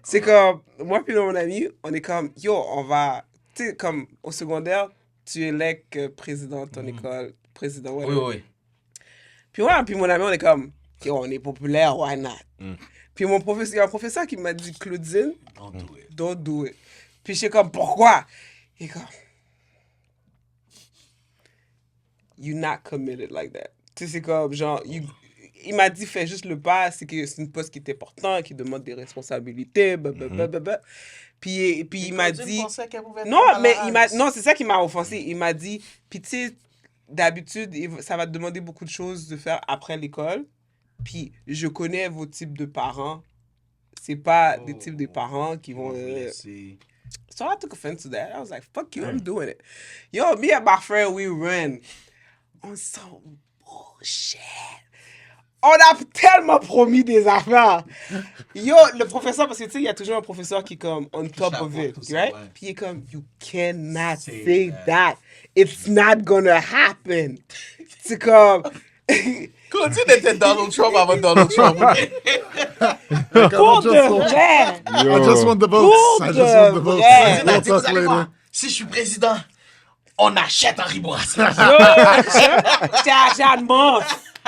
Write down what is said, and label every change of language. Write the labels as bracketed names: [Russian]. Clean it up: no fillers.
[French] C'est comme, moi puis mon ami, on est comme, yo, on va, tu sais, comme au secondaire, tu élèves président de ton école, président, ouais. Oui. Puis moi, puis mon ami, on est comme, yo, on est populaire, [English] why not? [French] Puis mon professeur, il y a un professeur qui m'a dit, Claudine, [English] don't do it. [French] Puis je suis comme, pourquoi? Il est comme, [English] you're not committed like that. [French] Tu sais, c'est comme, genre, il m'a dit, fais juste le pas, c'est que c'est une poste qui est importante, qui demande des responsabilités, blablabla. Puis il m'a dit... Non, mais non, c'est ça qui m'a offensé. Il m'a dit, puis tu sais, d'habitude, ça va te demander beaucoup de choses de faire après l'école. Puis je connais vos types de parents. C'est pas des types de parents qui vont... [English] So I took offense to that. I was like, fuck you, I'm doing it. Yo, me and my friend, we ran on some bullshit. [French] On a tellement promis des affaires. Yo, le professeur, parce que tu sais, il y a toujours un professeur qui est comme [English] on top of it, right? [French] Puis il est comme, [English] you cannot say that. It's not gonna happen. [French] C'est comme... Claudine était Donald Trump avant Donald Trump. Pour de vrai! [English] I just want the votes. I just want the votes. [French] Vrai. [English] We'll talk later. [French] Si je suis président, on achète Henri Bourassa. Yo, j'ai acheté un monstre.